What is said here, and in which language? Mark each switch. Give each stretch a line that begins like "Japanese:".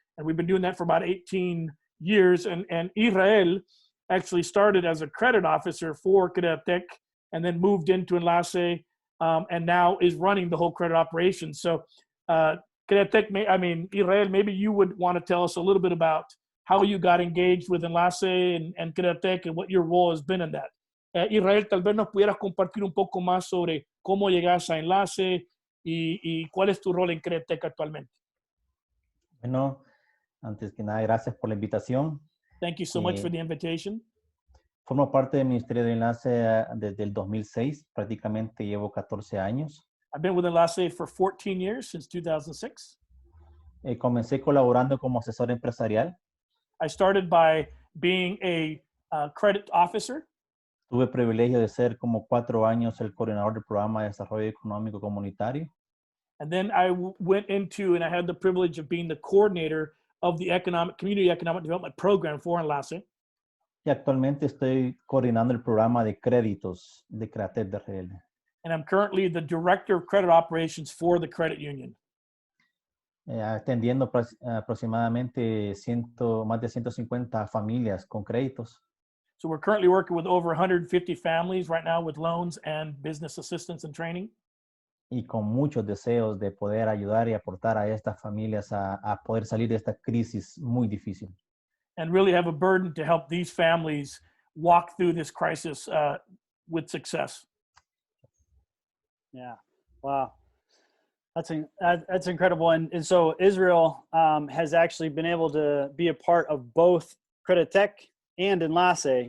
English: And we've been doing that for about 18 years. And Israel actually started as a credit officer for Credit Tech and then moved into Enlace, and now is running the whole credit operation. So Credit Tech, Israel, maybe you would want to tell us a little bit about how you got engaged with Enlace and Credit Tech and what your role has been in that.
Spanish: Israel, tal vez nos pudieras compartir un poco más sobre cómo llegas a Enlace y cuál es tu rol en Credit Tech actualmente. Bueno, antes que nada, gracias por la invitación.
English: Thank you so much for the invitation.
Spanish: Formo parte del Ministerio de Enlace desde el 2006, prácticamente llevo 14 años.
English: I've been with Enlace for 14 years, since 2006.
Spanish: Comencé colaborando como asesor empresarial.
English: I started by being a credit officer.
Spanish: Tuve el privilegio de ser como 4 años el coordinador del programa de desarrollo económico comunitario.
English: And then I went into, and I had the privilege of being the coordinator of the community economic development program for Enlace.
Spanish: Y actualmente estoy coordinando el programa de créditos de Credit de RL.
English: And I'm currently the director of credit operations for the credit union.
Spanish: Atendiendo aproximadamente más de 150 familias con créditos.
English: So we're currently working with over 150 families right now with loans and business assistance and training.
Spanish: Y con muchos deseos de poder ayudar y aportar a estas familias a poder salir de esta crisis muy difícil.
English: And really have a burden to help these families walk through this crisis with success. Yeah, wow, that's incredible. And so Israel has actually been able to be a part of both Credit Tech and Enlace.